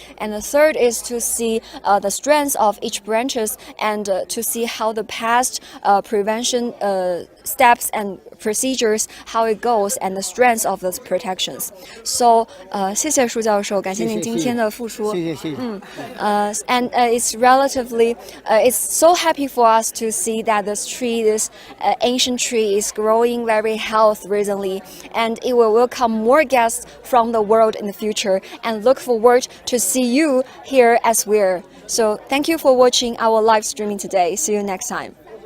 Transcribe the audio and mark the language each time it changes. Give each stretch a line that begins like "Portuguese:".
English: And the third is to see the strength of each branches and to see how the past prevention steps and procedures, how it goes, and the strength of those protections. So,
Chinese: 谢谢舒教授，感谢您今天的付出。谢谢。
English: And it's relatively, it's so happy for us to see that this tree, this ancient tree, is growing very healthy recently, and it will welcome more guests from the world in the future. And look forward to see you here as well. So thank you for watching our live streaming today. See you next time.